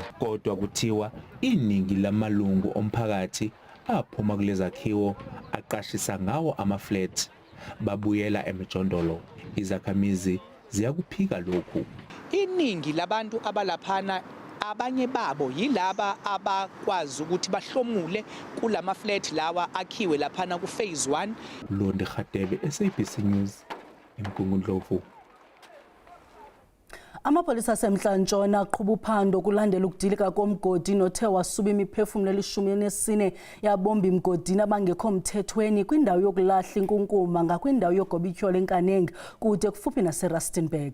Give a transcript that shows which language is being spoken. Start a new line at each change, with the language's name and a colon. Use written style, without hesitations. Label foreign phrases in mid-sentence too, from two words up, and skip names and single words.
Zulu: Kodwa kuthiwa iningi lamalungu omphakathi aphuma kulezakhiwo aqashisa ngawo ama-flat babuyela emijondolo. Izakhamizi ziyakuphika lokhu. Iningi labantu abalaphana abanye babo yilaba abakwazi ukuthi bahlomule kulama flat lawa akhiwe laphana ku phase 1. Londi Khatebe, SABC News, eMgungundlovu.
Xhosa: Amapolisa asemntla-ntshona aqhuba uphando kulandela ukudilika komgodi nothe wasuba imiphefumlo eli-14 yabombi mgodini abangekho mthethweni kwindawo yokulahla inkunkuma ngakwindawo yogobityholo eNkaneng kude kufuphi naseRustenburg.